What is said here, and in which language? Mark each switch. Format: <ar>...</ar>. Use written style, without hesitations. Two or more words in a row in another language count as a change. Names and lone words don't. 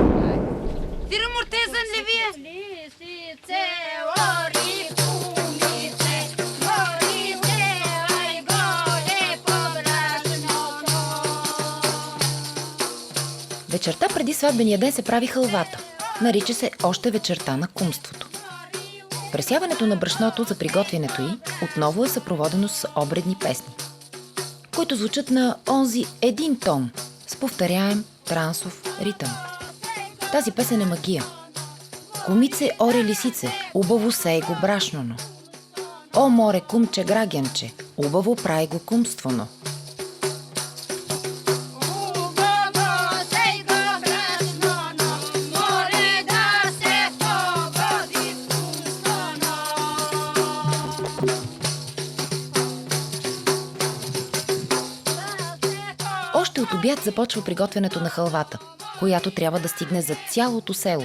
<bg>Тиро мортезан ли вие? Лисице, ори, кумице, горите, ай горе по брашното. Вечерта преди сватбения ден се прави хълвата. Нарича се още вечерта на кумството. Пресяването на брашното за приготвянето й отново е съпроводено с обредни песни, които звучат на онзи един тон, с повторяем трансов ритъм. Тази песен е магия. Кумице, оре, лисице, убаво сей го брашноно. О, море, кумче, грагенче, убаво прави го кумствоно. Убаво сей го брашноно, море да се погоди вкусно. Още от обяд започва приготвянето на хълвата, която трябва да стигне за цялото село.</bg>